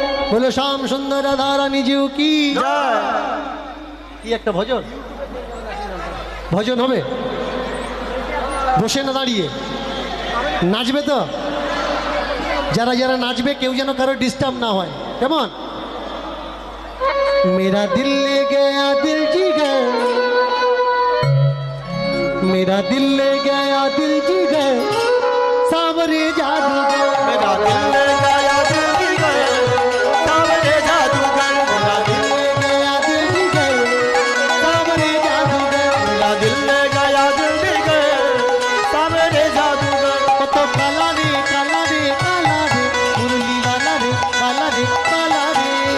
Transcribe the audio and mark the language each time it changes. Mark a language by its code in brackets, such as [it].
[bn] বলো শ্যাম সুন্দর রাধা রানী জিউ কি জয়। কি একটা ভজন, ভজন হবে বসে না দাঁড়িয়ে? নাচবে তো? যারা যারা নাচবে কেউ যেন কারো ডিস্টার্ব না হয়, কেমন? [hi] মেরা দিল লে গয়া দিল জিগর, मेरा दिल ले गया दिल जिगर सावरे जादूगर। मेरा दिल ले गया दिल जिगर सावरे जादूगर। मेरा दिल ले गया दिल जिगर सावरे जादूगर। मेरा दिल ले गया दिल जिगर सावरे जादूगर। [bn] কত কালা রে কালা রে কালা রে মুরলি বালা রে বালা রে কালা রে।